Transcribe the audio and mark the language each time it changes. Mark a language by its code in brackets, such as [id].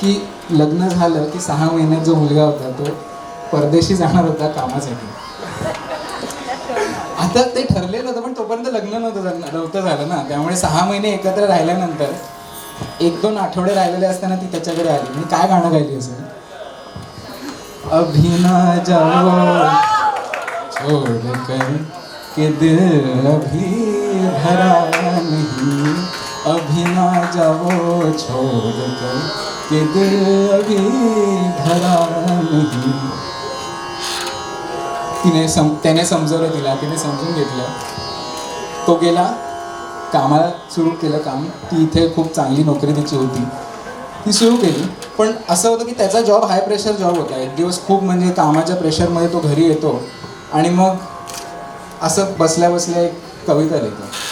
[mr] की लग्न झालं की 6 महिन्यात जो मुलगा होता तो परदेशी जाणार होता कामासाठी. आता ते ठरलेलं होतं पण तोपर्यंत लग्न नव्हतं झालं ना, त्यामुळे 6 महिने एकत्र राहिल्यानंतर 1-2 आठवडे राहिलेले असताना ती त्याच्याकडे आली. मी काय गाणं गायली असेल, [hi] अभी ना जाओ छोड़ कर के दिल अभी भरा नहीं, अभी ना जाओ छोड़ कर के दिल अभी भरा नहीं. [mr] त्याने समजवलं तिला, तिने समजून घेतलं. तो गेला कामाला, सुरू केलं काम. ती इथे खूप चांगली नोकरी तिची होती, ती सुरू केली. पण असं होतं की त्याचा जॉब हाय प्रेशर जॉब होता. एक दिवस खूप म्हणजे कामाच्या प्रेशरमध्ये तो घरी येतो आणि मग असं बसल्या बसल्या एक कविता लिहितो.